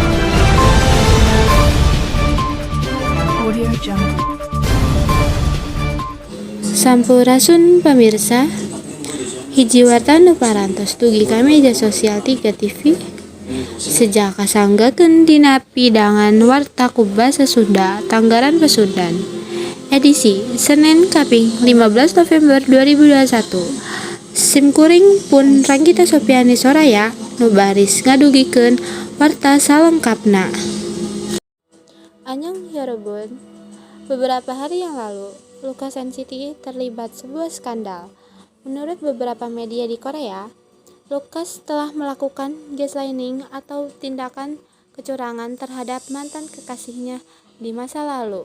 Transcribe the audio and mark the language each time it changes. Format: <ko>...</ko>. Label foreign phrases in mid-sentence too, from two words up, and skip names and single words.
<su>Sampurasun pemirsa, hiji warta nu parantos dugi ka media sosial 3 TV sejak kasanggakeun dina pidangan warta ku basa Sunda Tanggaran Pasundan edisi Senin Kaping 15 November 2021. Simkuring pun Ranggita Sopiani Soraya nu baris ngadugikeun warta salengkapna.</su> <ko>안녕 여러분,</ko> <id>beberapa hari yang lalu Lucas NCT terlibat sebuah skandal. Menurut beberapa media di Korea, Lucas telah melakukan gaslighting atau tindakan kecurangan terhadap mantan kekasihnya di masa lalu.</id>